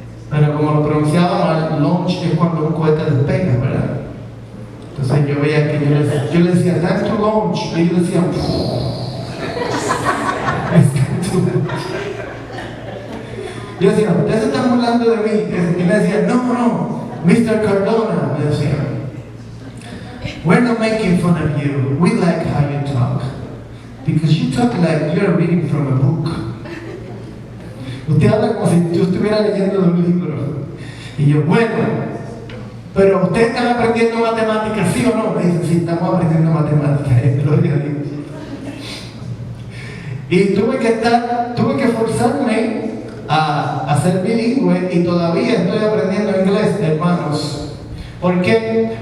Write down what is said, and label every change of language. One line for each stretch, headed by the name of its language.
Spanish: Pero como lo pronunciaba mal, lunch es cuando un cohete despega, ¿verdad? Entonces yo veía que yo le decía
English: time to lunch,
Spanish: y ellos decían yo decía: ustedes se están burlando de mí. Y me decían: no, Mr.
English: Cardona,
Spanish: me decían,
English: we're not making fun of you, we like how you talk, because you talk like you're reading from a book.
Spanish: Usted habla como si yo estuviera leyendo de un libro. Y yo: bueno, pero ustedes están aprendiendo matemáticas, ¿sí o no? Me dicen: sí, estamos aprendiendo matemáticas. Gloria a Dios. Y tuve que forzarme a ser bilingüe, y todavía estoy aprendiendo inglés, hermanos. ¿Por qué?